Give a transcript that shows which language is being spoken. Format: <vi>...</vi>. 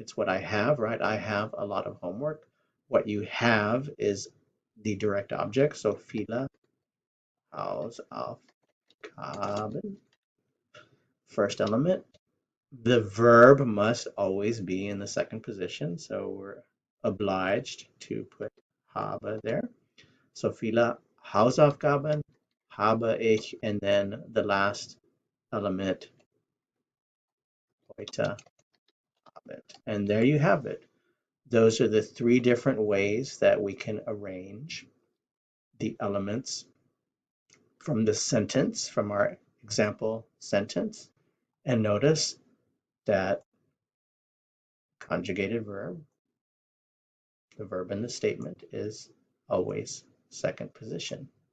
<en>It's what I have, right? I have a lot of homework. What you have is the direct object, so</en> <de>viele Hausaufgaben,</de> <en>first element. The verb must always be in the second position, so we're obliged to put habe there.</en> <de>So viele Hausaufgaben habe ich,</de> <en>and then the last element,</en> <de>heute Abend.</de> <en>And there you have it. Those are the three different ways that we can arrange the elements from the sentence, from our example sentence. And notice that conjugated verb, the verb in the statement, is always second position.</en>